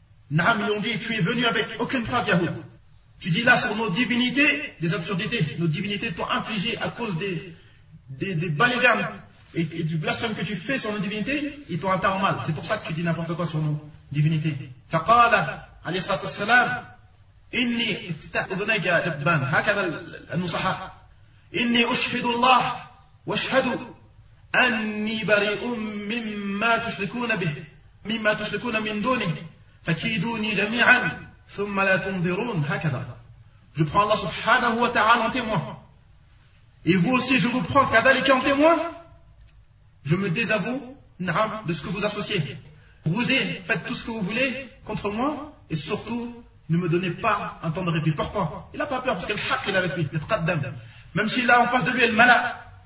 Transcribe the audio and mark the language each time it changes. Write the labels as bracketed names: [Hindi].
[French] Naam, ils ont dit, tu es venu avec aucune preuve, Yahoud. Tu dis là sur nos divinités, des absurdités. Nos divinités t'ont infligé à cause des balivernes et du blasphème que tu fais sur nos divinités, ils t'ont atteint en mal. C'est pour ça que tu dis n'importe quoi sur nos divinités. [Arabic] فَقَالَ عَلَيْهِ صَلَّى اللَّهُ عَلَيْهِ إِنِّي اِفْتَأْذُنَيْكَ جَبَّانَ هَكَذَا النُّصَحَةَ إِنِّي أُشْهِدُ اللَّهَ وَأَشْهَدُ أني بريء مما تشركون من دونه فكيدوني جميعا ثم لا تنظرون هكذا. [French] Je prends Allah subhanahu wa ta'ala en témoin. Et vous aussi, je vous prends كذلك en témoin. Je me désavoue de ce que vous associez. Brousez, faites tout ce que vous voulez contre moi et surtout ne me donnez pas un temps de répit. Pourquoi? Il n'a pas peur parce que le haq est avec lui. Même s'il a en face de lui le mala.